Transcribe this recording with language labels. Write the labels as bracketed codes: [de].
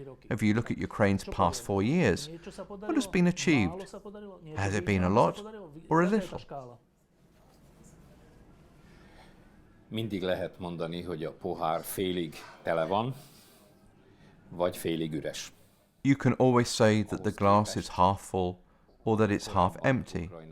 [en] If you look at Ukraine's past 4 years, what has been achieved? Has it been a lot or a little? [hu] Mindig lehet mondani, hogy a pohár félig tele van, vagy félig üres. [en] You can always say that the glass is half full or that it's half empty.